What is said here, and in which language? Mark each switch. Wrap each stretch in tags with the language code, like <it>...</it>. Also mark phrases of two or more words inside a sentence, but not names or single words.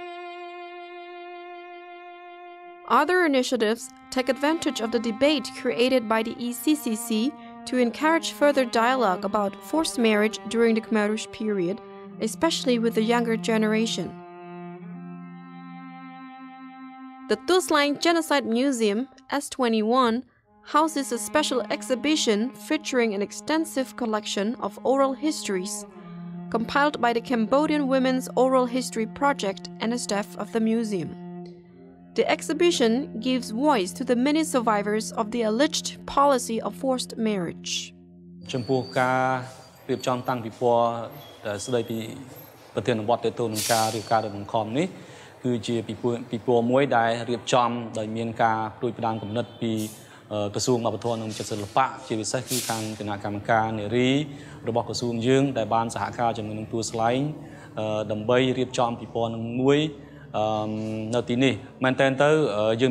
<en>Other initiatives take advantage of the debate created by the ECCC to encourage further dialogue about forced marriage during the Khmer Rouge period, especially with the younger generation. The Tuslang Genocide Museum, S21, houses a special exhibition featuring an extensive collection of oral histories compiled by the Cambodian Women's Oral History Project and the staff of the museum. The exhibition gives voice to the many survivors of the alleged policy of forced marriage.</en> <km>ចំពោះការរៀបចំតាំងពិព័រណ៍ស្ដីពីប្រធានបទទាក់ទងនឹងការរៀបការដោយបង្ខំនេះគឺជាពិព័រណ៍មួយដែលរៀបចំដោយមានការព្រួយផ្ដាំគំនិតពីក្រសួងវប្បធម៌និងសិល្បៈជា ពិសេសគឺខាងគណៈកម្មការនារីរបស់ក្រសួងយើងដែលបានសហការជាមួយនឹងទួលស្លែងដើម្បីរៀបចំពិព័រណ៍នឹងមួយនៅទីនេះមែនតើទៅយើង</km>